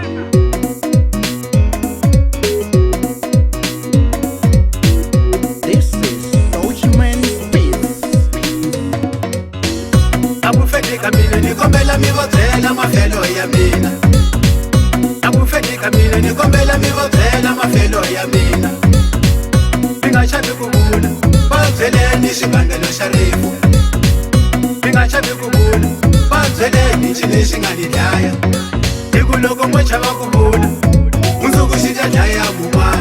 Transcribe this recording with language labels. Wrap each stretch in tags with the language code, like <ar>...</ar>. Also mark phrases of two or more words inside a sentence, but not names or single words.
<en>This is Soulman Beats.</en> <ts>Akufedeka mina nikombela mivodzela mafelo ya mina Akufedeka mina nikombela mivodzela mafelo ya mina Mingachavi kuvula Badzeleni xivangelo xa rifu Mingachavi kuvula Badzeleni xile xi nga ni dlaya Hiku loko mo chava kuvula Mundzuku xi ta dlaya mun'wana</ts>